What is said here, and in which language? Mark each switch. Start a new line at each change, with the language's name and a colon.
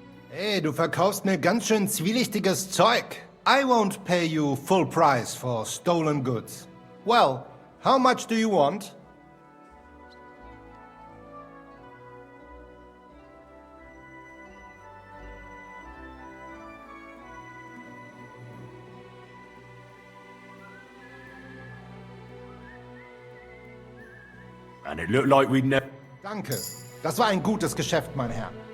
German: Hey, du verkaufst mir ganz schön zwielichtiges Zeug.
English: I won't pay you full price for stolen goods. Well, how much do you want? And it looked like we'd never...
German: Danke. Das war ein gutes Geschäft, mein Herr.